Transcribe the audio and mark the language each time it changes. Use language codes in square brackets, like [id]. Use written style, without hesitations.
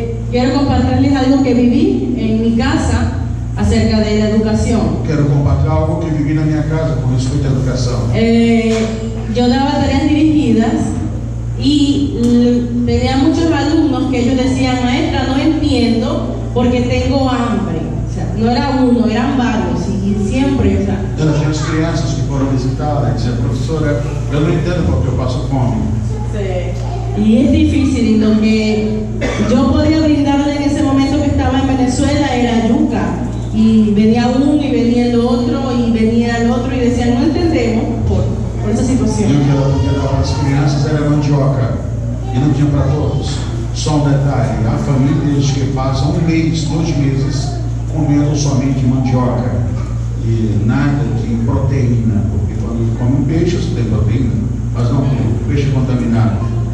[es] Quiero compartirles algo que viví en mi casa acerca de la educación. [pt] Quero compartilhar algo que vivi na minha casa com respeito à educação. [es] Yo daba tareas dirigidas y tenía muchos alumnos que ellos decían, maestra, no entiendo porque tengo hambre. O sea, no era uno, eran varios y siempre, o sea. [pt] Das crianças que foram visitar, dizer, professora, eu não entendo porque eu passo fome. [es] Sí. Y es difícil, y lo que yo podía brindarle en ese momento que estaba en Venezuela era yuca. Y venía uno y venía el otro y venía el otro y decían, no entendemos por esa situación. [pt] E o que eu dava para as crianças era mandioca e não tinha para todos. Só um detalhe, há famílias que passam 1 mês, 2 meses comendo somente mandioca e nada de proteína, porque quando come peixe você tem proteína, mas não tem peixe contaminado.